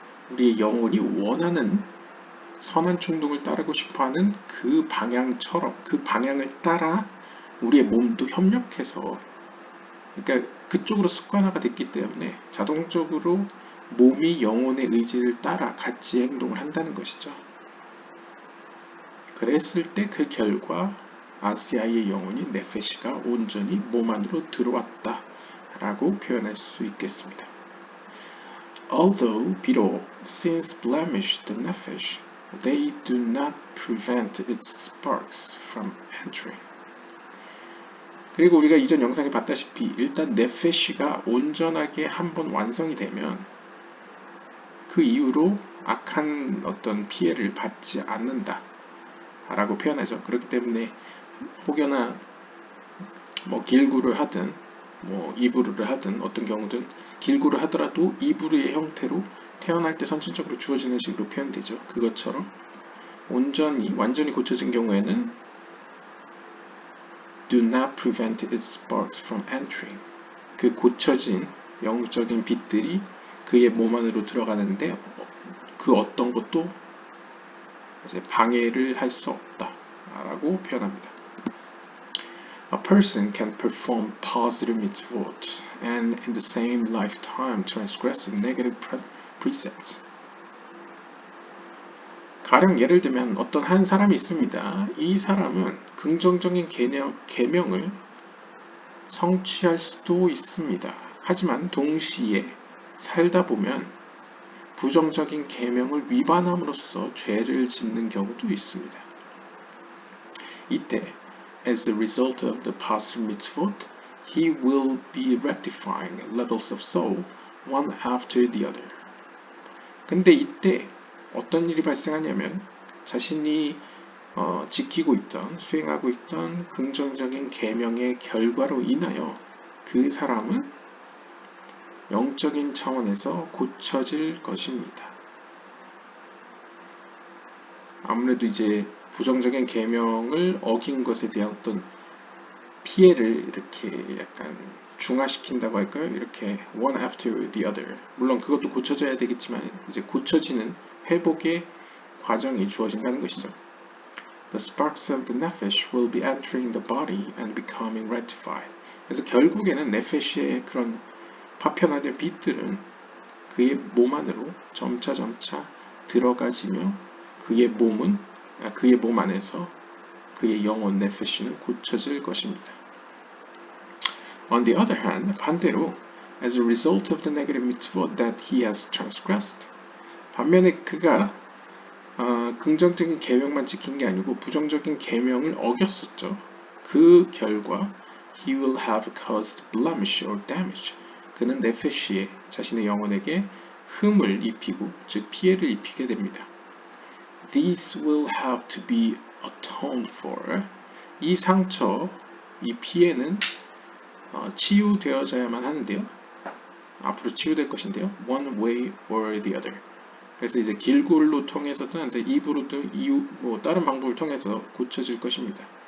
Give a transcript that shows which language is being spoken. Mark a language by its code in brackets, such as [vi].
[ko] 우리의 영혼이 원하는 선한 충동을 따르고 싶어하는 그 방향처럼 그 방향을 따라 우리의 몸도 협력해서 그러니까 그쪽으로 습관화가 됐기 때문에 자동적으로 몸이 영혼의 의지를 따라 같이 행동을 한다는 것이죠. 그랬을 때 그 결과 아시아의 영혼인 네페시가 온전히 몸 안으로 들어왔다 라고 표현할 수 있겠습니다. [en] Although [ko] 비록 [en] sins blemish the nephesh, they do not prevent its sparks from entering. [ko] 그리고 우리가 이전 영상에 봤다시피 일단 네페시가 온전하게 한번 완성이 되면 그 이후로 악한 어떤 피해를 받지 않는다 라고 표현하죠. 그렇기 때문에 혹여나 뭐 길구를 하든 뭐 이브루를 하든 어떤 경우든 길구를 하더라도 이브루의 형태로 태어날 때 선천적으로 주어지는 식으로 표현되죠. 그것처럼 완전히 고쳐진 경우에는 [en] do not prevent its sparks from entering. [ko] 그 고쳐진 영적인 빛들이 그의 몸 안으로 들어가는데 그 어떤 것도 이제 방해를 할 수 없다 라고 표현합니다. [en] A person can perform positive mitzvot and in the same lifetime transgress negative precepts. [ko] 가령 예를 들면 어떤 한 사람이 있습니다. 이 사람은 긍정적인 계명을 성취할 수도 있습니다. 하지만 동시에 살다 보면 부정적인 계명을 위반함으로써 죄를 짓는 경우도 있습니다. 이때 [en] as a result of the positive mitzvot, he will be rectifying levels of soul one after the other. [ko] 근데 이때 어떤 일이 발생하냐면 자신이 지키고 있던, 수행하고 있던 긍정적인 계명의 결과로 인하여 그 사람은 영적인 차원에서 고쳐질 것입니다. 아무래도 이제 부정적인 계명을 어긴 것에 대한 어떤 피해를 이렇게 약간 중화시킨다고 할까요? 이렇게 [en] one after the other. [ko] 물론 그것도 고쳐져야 되겠지만 이제 고쳐지는 회복의 과정이 주어진다는 것이죠. [en] The sparks of the nephesh will be entering the body and becoming rectified. [ko] 그래서 결국에는 네페시의 그런 파편화된 빛들은 그의 몸 안으로 점차 들어가지며 그의 몸 안에서 그의 영혼 네페시는 고쳐질 것입니다. [en] On the other hand, [ko] 반대로 [en] as a result of the negative mitzvot that he has transgressed, [ko] 반면에 그가 긍정적인 계명만 지킨 게 아니고 부정적인 계명을 어겼었죠. 그 결과 [en] he will have caused blemish or damage. [ko] 그는 네페시에 자신의 영혼에게 흠을 입히고 즉 피해를 입히게 됩니다. [en] These will have to be atoned for. [ko] 이 상처, 이 피해는 치유되어져야만 하는데요. 앞으로 치유될 것인데요. [en] One way or the other. [ko] 그래서 이제 길구를 통해서든 입으로든 다른 방법을 통해서 고쳐질 것입니다.